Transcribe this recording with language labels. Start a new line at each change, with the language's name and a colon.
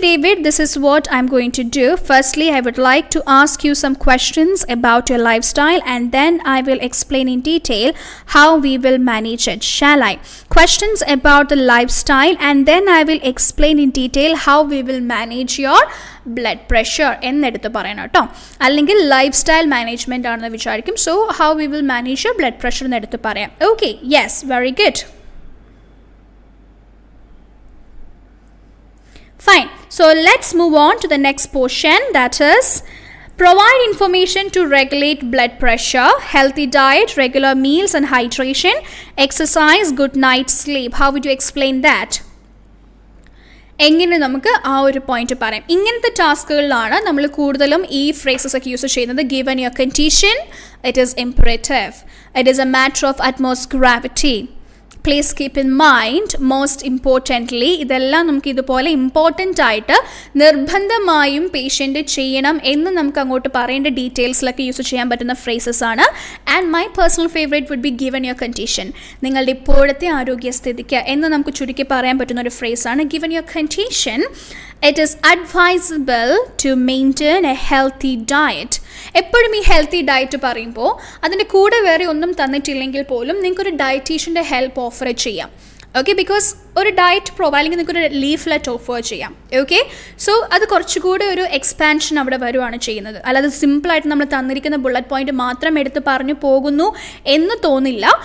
English: David, this is what I'm going to do. Firstly, I would like to ask you some questions about your lifestyle, and then I will explain in detail how we will manage it. Shall I? Questions about the lifestyle, and then I will explain in detail how we will manage your blood pressure.
Malayalam: എന്നടുത്ത് പറയണം കേട്ടോ, അല്ലെങ്കിൽ life style management ആണെന്ന് വിചാരിക്കും.
English: so how we will manage your blood pressure
Malayalam: എന്നടുത്ത് പറയാം.
English: Okay, yes, very good. Fine. So let's move on to the next portion, that is provide information to regulate blood pressure, healthy diet, regular meals and hydration, exercise, good night sleep. How would you explain that?
Malayalam: എങ്ങനെ നമുക്ക് ആ ഒരു point പറയാം. ഇങ്ങനത്തെ ടാസ്കുകളിലാണ് നമ്മൾ കൂടുതലും ഈ phrases ഒക്കെ യൂസ് ചെയ്യുന്നത്.
English: Given your condition, it is imperative, it is a matter of utmost gravity. Please keep in mind, most importantly
Malayalam: ഇതെല്ലാം നമുക്ക് ഇതുപോലെ ഇമ്പോർട്ടൻ്റ് ആയിട്ട് നിർബന്ധമായും പേഷ്യൻ്റ് ചെയ്യണം എന്ന് നമുക്ക് അങ്ങോട്ട് പറയേണ്ട ഡീറ്റെയിൽസിലൊക്കെ യൂസ് ചെയ്യാൻ പറ്റുന്ന ഫ്രേസസ് ആണ്.
English: And my personal favourite would be given your condition.
Malayalam: നിങ്ങളുടെ ഇപ്പോഴത്തെ ആരോഗ്യസ്ഥിതിക്ക് എന്ന് നമുക്ക് ചുരുക്കി പറയാൻ പറ്റുന്ന ഒരു ഫ്രേസാണ്
English: Given your condition. it is advisable to maintain a healthy diet.
Malayalam: എപ്പോഴും ഈ ഹെൽത്തി ഡയറ്റ് പറയുമ്പോൾ അതിൻ്റെ കൂടെ വേറെ ഒന്നും തന്നിട്ടില്ലെങ്കിൽ പോലും നിങ്ങൾക്കൊരു ഡയറ്റീഷ്യൻ്റെ ഹെൽപ്പ് ഓഫർ ചെയ്യാം. ഓക്കെ, ബിക്കോസ് ഒരു ഡയറ്റ് അല്ലെങ്കിൽ നിങ്ങൾക്കൊരു ലീഫ്ലെറ്റ് ഓഫർ ചെയ്യാം. ഓക്കെ, സോ അത് കുറച്ചുകൂടി ഒരു എക്സ്പാൻഷൻ അവിടെ വരുവാണ് ചെയ്യുന്നത്. അല്ലാതെ സിമ്പിളായിട്ട് നമ്മൾ തന്നിരിക്കുന്ന ബുള്ളറ്റ് പോയിന്റ് മാത്രം എടുത്ത് പറഞ്ഞു പോകുന്നു എന്ന് തോന്നില്ല.